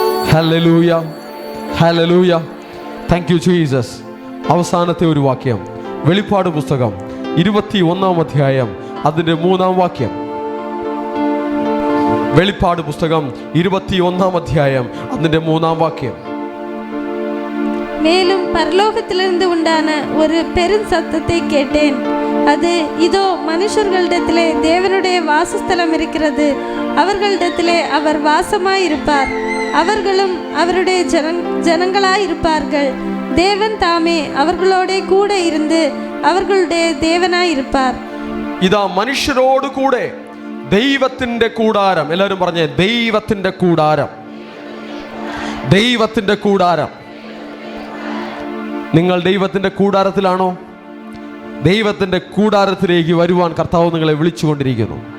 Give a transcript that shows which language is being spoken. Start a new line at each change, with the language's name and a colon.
Malayalam: Hallelujah, hallelujah. Thank you Jesus. അവസാനത്തെ ഒരു വാക്യം, വെളിപ്പാട് പുസ്തകം 21-ാം അധ്യായം അതിൻ്റെ 3-ാം വാക്യം. വെളിപ്പാട് പുസ്തകം 21-ാം അധ്യായം അതിൻ്റെ 3-ാം വാക്യം.
Tamil: மேலும் பரலோகத்திலிருந்து உண்டான ஒரு பெரும் சத்தத்தை கேட்டேன். அது இதோ மனுஷர்களிடத்திலே தேவனுடைய வாசஸ்தலம் இருக்கிறது, அவர்களிடத்திலே அவர் வாசமாயிருப்பார், அவர்களும் அவருடைய ஜனங்களாயிருப்பார்கள். தேவன் தாமே அவர்களோட கூட இருந்து அவர்களுடைய தேவனாயிருப்பார்.
Malayalam: ഇതാ മനുഷ്യരോട് കൂടെ ദൈവത്തിന്റെ കൂടാരം. എല്ലാവരും പറഞ്ഞേ, ദൈവത്തിന്റെ കൂടാരം, ദൈവത്തിന്റെ കൂടാരം. നിങ്ങൾ ദൈവത്തിന്റെ കൂടാരത്തിലാണോ? ദൈവത്തിന്റെ കൂടാരത്തിലേക്ക് വരുവാൻ കർത്താവ് നിങ്ങളെ വിളിച്ചുകൊണ്ടിരിക്കുന്നു.